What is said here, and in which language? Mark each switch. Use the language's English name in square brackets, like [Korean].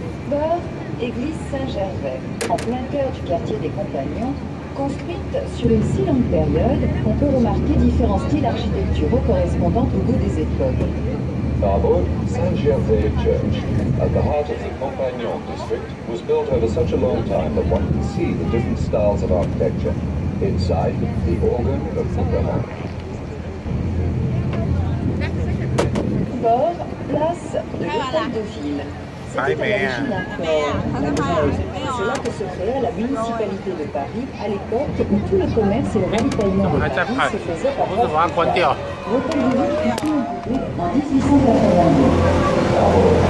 [French] Beurre, église Saint-Gervais, en plein cœur du quartier des Compagnons, construite sur une si longue période qu'on peut remarquer différents styles architecturaux correspondant au goût des époques. [English] Marbourg, Saint-Gervais Church, at the heart of the Compagnon district, was built over such a long time that one can see the different styles of architecture. Inside, the organ of Couperin. [French] Bord, place de l'Hôtel de Ville. C'était à l'origine un port. C'est là que se créa la municipalité de Paris à l'époque où tout le commerce et le ravitaillement de Paris se faisaient par voie. L'Hôtel de Ville fut inauguré en 1882.